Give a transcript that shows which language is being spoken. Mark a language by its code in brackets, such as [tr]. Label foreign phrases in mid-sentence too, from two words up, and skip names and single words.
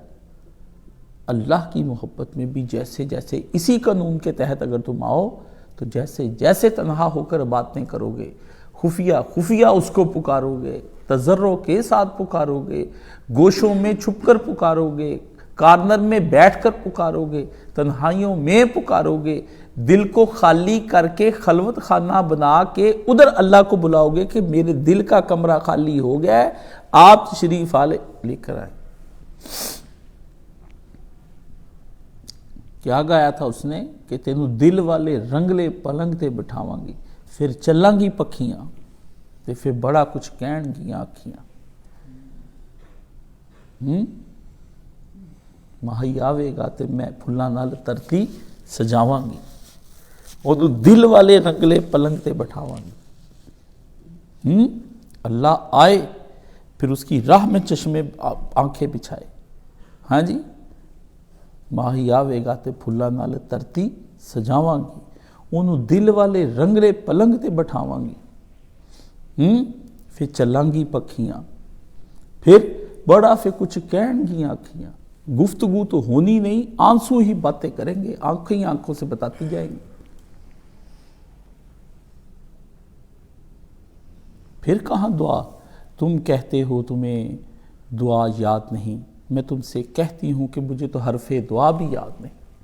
[ur] اللہ کی محبت میں بھی جیسے جیسے اسی قانون کے تحت اگر تم آؤ تو جیسے جیسے تنہا ہو کر باتیں کرو گے، خفیہ اس کو پکارو گے، تضرع کے ساتھ پکارو گے، گوشوں میں چھپ کر پکارو گے، کارنر میں بیٹھ کر پکارو گے، تنہائیوں میں پکارو گے، دل کو خالی کر کے خلوت خانہ بنا کے ادھر اللہ کو بلاؤ گے کہ میرے دل کا کمرہ خالی ہو گیا ہے، آپ تشریف لے کر آئیں۔ کیا گایا تھا اس نے کہ [pa] تینوں دل والے رنگلے پلنگ تے بٹھاواں گی، پھر چلاں گی پکھیاں تے پھر بڑا کچھ کہن گیاں آکھیاں۔ ماہی آوے گا تے میں پھلاں نال ترتی سجاواں گی، اور دل والے رنگلے پلنگ تے بٹھاواں گی۔ [ur] اللہ آئے پھر اس کی راہ میں چشمے آنکھیں بچھائے، ہاں جی، [pa] ماہی آوے گا تے پھلاں نال ترتی سجاواں گی، انہوں دل والے رنگلے پلنگ تے بٹھاواں گی، پھر چلاں گی پکھیاں، پھر بڑا پھر کچھ کہن گیاں آکھیاں۔ [ur] گفتگو تو ہونی نہیں، آنسو ہی باتیں کریں گے، آنکھیں آنکھوں سے بتاتی جائیں گی۔ پھر کہاں دعا؟ تم کہتے ہو تمہیں دعا یاد نہیں، میں تم سے کہتی ہوں کہ مجھے تو حرف دعا بھی یاد نہیں۔